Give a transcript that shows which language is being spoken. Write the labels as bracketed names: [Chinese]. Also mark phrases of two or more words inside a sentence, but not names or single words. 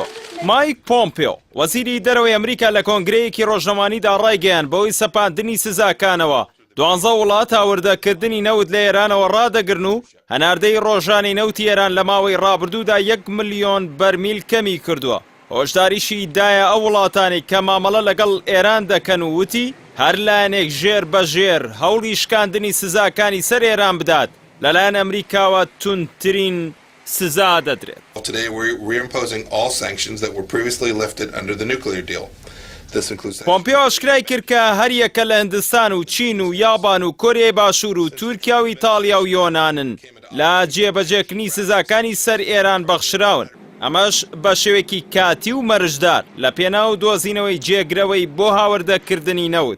[Central Kurdish] مایک پۆمپیۆ وەزیری دەرەوەی ئەمریکا لە کۆنگرەیەکی ڕۆژنەمانیدا ڕایگەیاند بەهۆی سەپاندنی سزاکانەوە 12 وڵات هاوردەکردنی نەوت لە ئێرانەوە ڕادەگرن و هەناردەی ڕۆژانی نەوتی ئێران لە ماوەی ڕابردوودا 1 ملیۆن بەرمیل کەمی کردووە. هۆشداریشی دایە ئەو وڵاتانی کە مامەڵە لەگەڵ ئێران دەکەن و وتی هەر لایەنێک ژێر بەژێر هەوڵی شکاندنی سزاکانی سەر ئێران بدات لەلایەن ئەمریکاوە توندترین سزا دەدرێت. [English] Today we're reimposing all sanctions that were previously lifted under the nuclear deal. [Central Kurdish] پۆمپیۆ ئاشکرای کرد کە هەر یەکە لە هیندستان و چین و یابان و کۆریای باشوور و تورکیا و ئیتالیا و یۆنانن لە جێبەجێکردنی سزاکانی سەر ئێران بەخشراون. ئەمەش بە شێوەیەکی کاتی و مەرجدار لە پێناو دۆزینەوەی جێگرەوەی بۆ هاوردەکردنی نەوت.